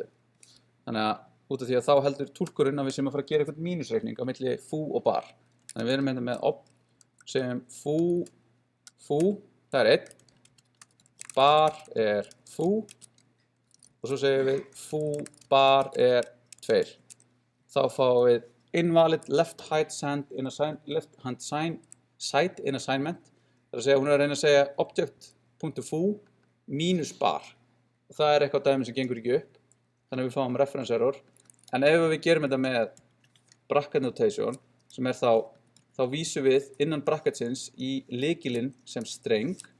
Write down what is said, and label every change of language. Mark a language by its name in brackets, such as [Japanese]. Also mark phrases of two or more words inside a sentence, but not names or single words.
[Icelandic] Þannig að út af því að þá heldur túlkurinn að við séum að fara að gera eitthvað mínusreikning á milli foo og bar. Þannig að við erum með sem foo, það er 1, bar er foo og svo segjum við foo bar er 2. Þá fáum við [English] invalid left hand side in assignment. [Icelandic] Það er að segja, hún er að reyna að segja object.foo mínus bar. Og það er eitthvað dæmi sem gengur ekki upp. Þannig að við fáum [English] reference error. [Icelandic] En ef við gerum þetta með [English] bracket notation, [Icelandic] sem er þá vísum við innan bracketsins í lykilinn sem streng.